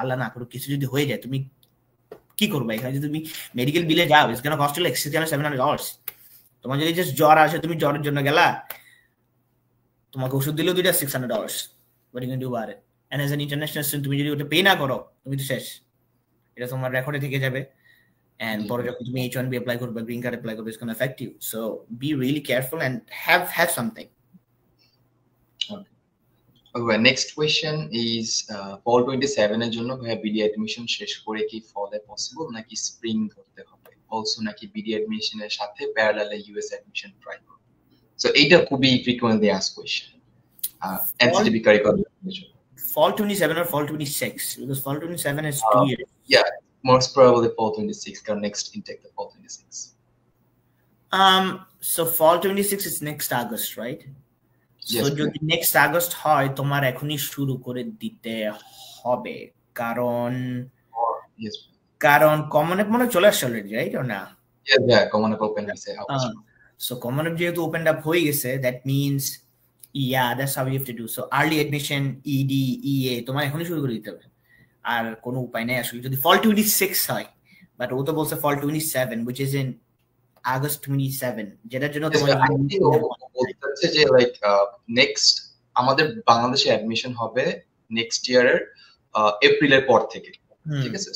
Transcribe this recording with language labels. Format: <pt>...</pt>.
<bn>আল্লাহ না করুক কিছু যদি হয়ে যায়, তুমি কি করবে এখানে? যদি তুমি মেডিকেল বিলে যাও,</bn> <en>It's gonna cost you like $600-700।</en> <bn>তোমার যদি জাস্ট জ্বর আসে, তুমি জ্বরের জন্য গেলা, তোমাকে ওষুধ দিলেও দুইটা $600।</bn> <en>what you can do about it? And as an international student,</en> <bn>তুমি যদি ওটা পে না করো, তুমি তো শেষ, এটা তোমার রেকর্ডে থেকে যাবে।</bn> <en>And</en> <bn>পরে যখন তুমি H1B apply করবে,</bn> <en>Green card apply করবে, it's going to affect you. So be really careful and have something. Okay, next question is fall 27</en> <bn>এর জন্য ভাইয়া বিডি অ্যাডমিশন শেষ করে কি ফলে পসিবল নাকি স্প্রিং ধরতে হবে? অলসো নাকি বিডি অ্যাডমিশনের সাথে প্যারালালে ইউএস অ্যাডমিশন ট্রাই করব? সো এইটা খুবই frequently asked question NCTB curriculum.</bn> <en>Fall 27 or fall 26? Because fall 27 is 2 years. Yeah, most probably fall 26 কারণ next intake the fall 26. So fall 26 is next August, right? Yes,</en> <bn>so যদি next August হয়, তোমার এখনই শুরু করে দিতে হবে, কারণ</bn> <en>yes,</en> <bn>কারণ কমন অ্যাপ মনে চলে আসছে অলরেডি, রাইট? ও না? yes, yeah, common app open হইছে।</bn> <en>So common app</en> <bn>যেহেতু ওপেন আপ হয়ে গেছে,</bn> <en>that means yeah, that's how you have to do.</en> <bn>So early admission, ED, EA তোমার এখনই শুরু করে দিতে হবে, আর কোনো উপায় নেই আসলে। যদি fall 26 হয়, বাট ও তো বলছে fall 27,</bn> <en>which is in August 27,</en> <bn>যেটার জন্য তোমার বলতেছে যে লাইক নেক্সট আমাদের বাংলাদেশে অ্যাডমিশন হবে নেক্সট ইয়ারের এপ্রিলের পর থেকে, ঠিক আছে?</bn>